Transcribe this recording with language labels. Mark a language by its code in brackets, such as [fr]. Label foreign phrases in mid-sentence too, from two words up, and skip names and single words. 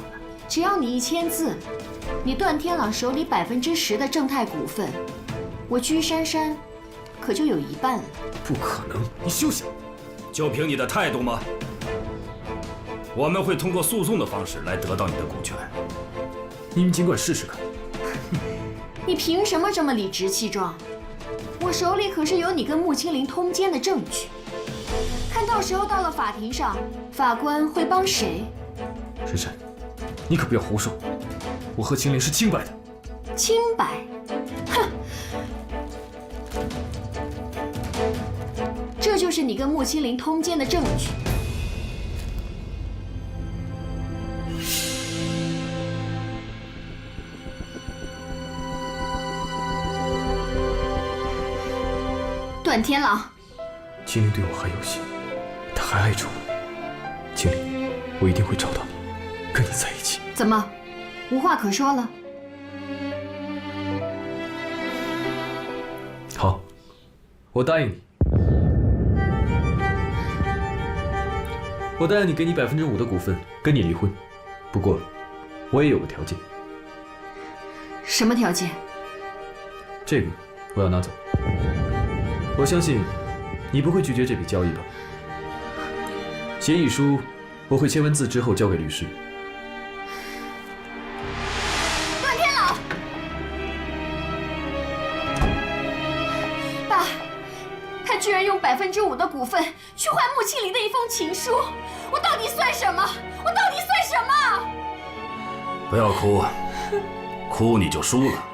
[zh] 只要你一簽字，你段天朗手裡10%的正太股份，我居珊珊可就有1半了。不可能，你休想！就憑你的態度嗎？我們會通過訴訟的方式來得到你的股權。你們儘管試試看。你憑什麼這麼理直氣壯？我手裡可是有你跟穆青林通奸的證據。看到時候到了法庭上，法官会幫誰？珊珊，你可不要胡說。我和青林是清白的。清白？哼！這就是你跟穆青林通奸的證據。段天狼，青林对我还有心，他还爱着我。青林，我一定会找到你，跟你在一起。怎麼，無話可說了？好，我答應你。我答應你，給你5%的股份，跟你離婚。不過，我也有個條件。什麼條件？這個我要拿走。我相信你不會拒絕這筆交易吧？協議書我會簽完字之後交給律師。段天朗，爸，他居然用5%的股份去換穆青林的一封情書，我到底算什麼？我到底算什麼？不要哭，哭你就輸了。